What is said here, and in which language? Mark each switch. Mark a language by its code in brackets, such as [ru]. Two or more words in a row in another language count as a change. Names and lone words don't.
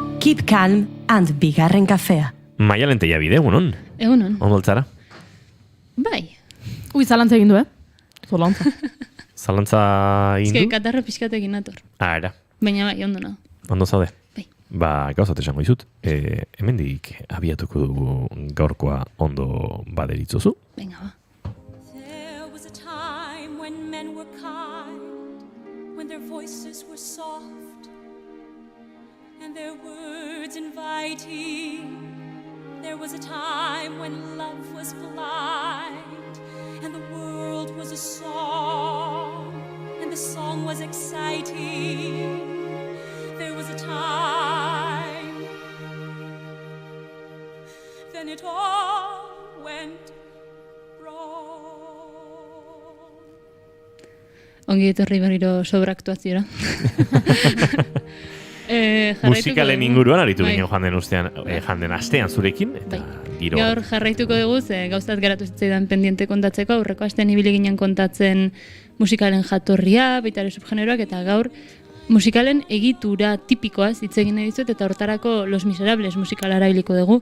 [eu] Keep Calm and Bigarren Kafea. Maialen Tellabide, egunon? Egunon. Ondo altzara? Bai. Ui, zalantza egin du, Zalantza. Zalantza egin Ezke, du? katarra pixkatekin nator. Era. Baina bai, ondo nago. Ondo zaude? Bai. Gauzat esango izut. Hemendik abiatuko dugu gaurkoa ondo baderitzozu. Venga, ba. [en] There was a time when men were kind, when their voices were soft, and their words inviting. There was a time when love was blind, and the world was a song, and the song was exciting. There was a time, then it all went [eu] Ongi etorri berriro sobraktuaziora. Musikalen inguruan aritu ginen joan den astean zurekin, eta giro. Gaur jarraituko dugu, gauzat garatu zitzaidan pendiente kontatzeko, aurreko astean ibili ginen kontatzen musikalen jatorria, baita ere subgeneroak, eta gaur musikalen egitura tipikoaz hitz egin nahi dizut, eta hortarako Los Miserables musikala erabiliko dugu.